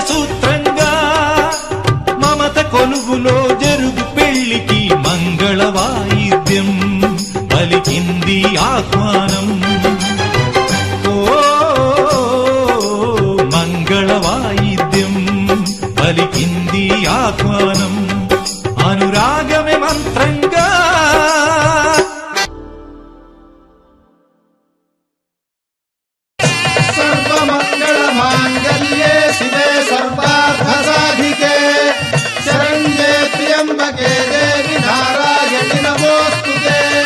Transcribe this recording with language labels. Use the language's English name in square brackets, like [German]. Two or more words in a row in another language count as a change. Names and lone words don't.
[Telugu] సూత్రంగా, మమత కొలువులో జరుగు పెళ్లికి మంగళ వాయిద్యం పలికింది ఆహ్వానం. ఓ మంగళ వాయిద్యం పలికింది ఆహ్వానం. అనురాగమే మంత్రంగా. [Sanskrit] सर्वमङ्गलमाङ्गल्ये शिवे सर्वार्थसाधिके शरण्ये त्र्यम्बके देवि नारायणि नमोऽस्तुते.